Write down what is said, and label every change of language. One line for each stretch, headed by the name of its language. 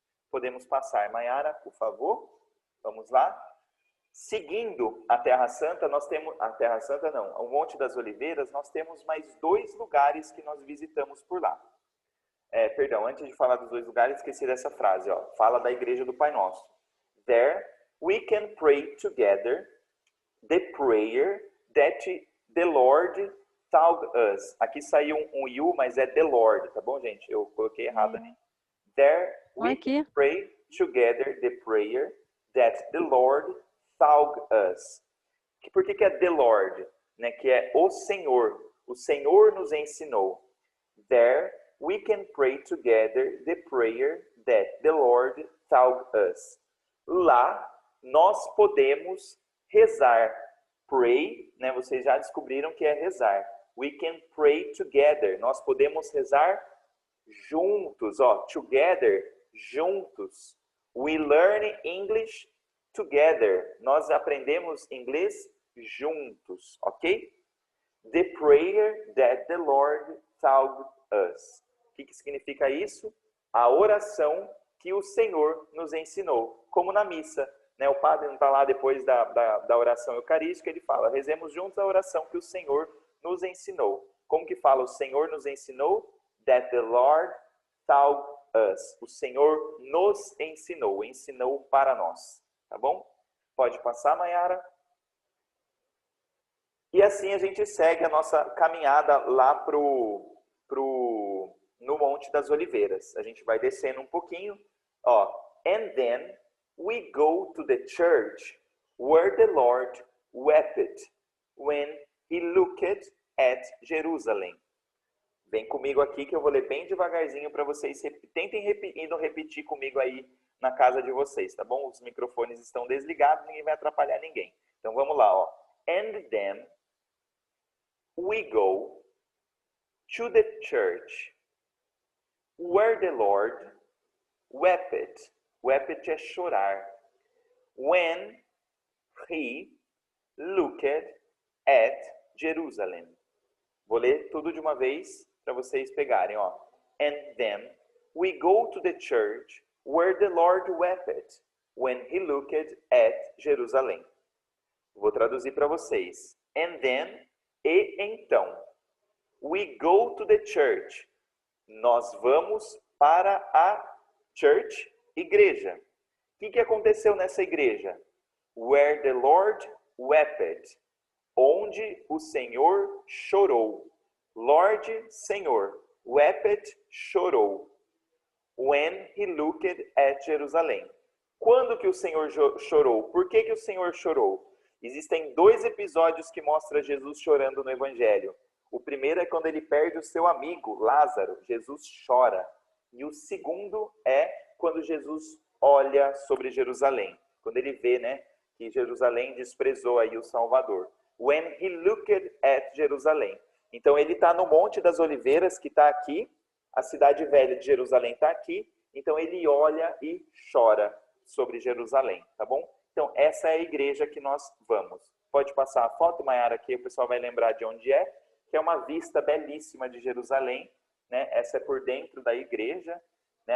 Portuguese: Podemos passar, Maiara, por favor? Vamos lá? Seguindo a Terra Santa, nós temos... A Terra Santa não, o Monte das Oliveiras, nós temos mais 2 lugares que nós visitamos por lá. Perdão, antes de falar dos 2 lugares, esqueci dessa frase, ó. Fala da igreja do Pai Nosso.
English: There we can pray together the prayer that the Lord taught us.
Portuguese: Aqui saiu um you, mas é
English: the Lord,
Portuguese: tá bom, gente? Eu coloquei errado ali.
English: There we can pray together the prayer that the Lord taught us.
Portuguese: Por que é
English: the Lord?
Portuguese: Né? Que é o Senhor. O Senhor nos ensinou.
English: There we can pray together the prayer that the Lord taught us.
Portuguese: Lá nós podemos rezar. Pray, né? Vocês já descobriram que é rezar.
English: We can pray together.
Portuguese: Nós podemos rezar juntos, ó.
English: Together,
Portuguese: juntos.
English: We learn English together.
Portuguese: Nós aprendemos inglês juntos, ok?
English: The prayer that the Lord taught us.
Portuguese: O que significa isso? A oração que o Senhor nos ensinou, como na missa. Né? O padre não está lá depois da oração eucarística, ele fala, rezemos juntos a oração que o Senhor nos ensinou. Como que fala? O Senhor nos ensinou?
English: That the Lord taught us.
Portuguese: O Senhor nos ensinou, ensinou para nós. Tá bom? Pode passar, Maiara. E assim a gente segue a nossa caminhada lá no Monte das Oliveiras. A gente vai descendo um pouquinho.
English: Ó, and then we go to the church where the Lord wept when he looked at Jerusalem.
Portuguese: Vem comigo aqui que eu vou ler bem devagarzinho para vocês. Tentem repetir comigo aí na casa de vocês, tá bom? Os microfones estão desligados, ninguém vai atrapalhar ninguém. Então vamos lá, ó.
English: And then we go to the church where the Lord wept. Wept
Portuguese: é chorar.
English: When he looked at Jerusalem.
Portuguese: Vou ler tudo de uma vez para vocês pegarem, ó.
English: And then we go to the church where the Lord wept when he looked at Jerusalem.
Portuguese: Vou traduzir para vocês.
English: And then,
Portuguese: e então.
English: We go to the church.
Portuguese: Nós vamos para a church, igreja. O que aconteceu nessa igreja?
English: Where the Lord wept.
Portuguese: Onde o Senhor chorou.
English: Lord,
Portuguese: Senhor.
English: Wept,
Portuguese: chorou.
English: When he looked at Jerusalem.
Portuguese: Quando que o Senhor chorou? Por que o Senhor chorou? Existem 2 episódios que mostram Jesus chorando no Evangelho. O primeiro é quando ele perde o seu amigo, Lázaro. Jesus chora. E o segundo é quando Jesus olha sobre Jerusalém. Quando ele vê, né, que Jerusalém desprezou aí o Salvador.
English: When he looked at Jerusalem.
Portuguese: Então ele está no Monte das Oliveiras, que está aqui. A cidade velha de Jerusalém está aqui. Então ele olha e chora sobre Jerusalém, tá bom? Então essa é a igreja que nós vamos. Pode passar a foto, Maiara, aqui o pessoal vai lembrar de onde é. Que é uma vista belíssima de Jerusalém. Né? Essa é por dentro da igreja. Né?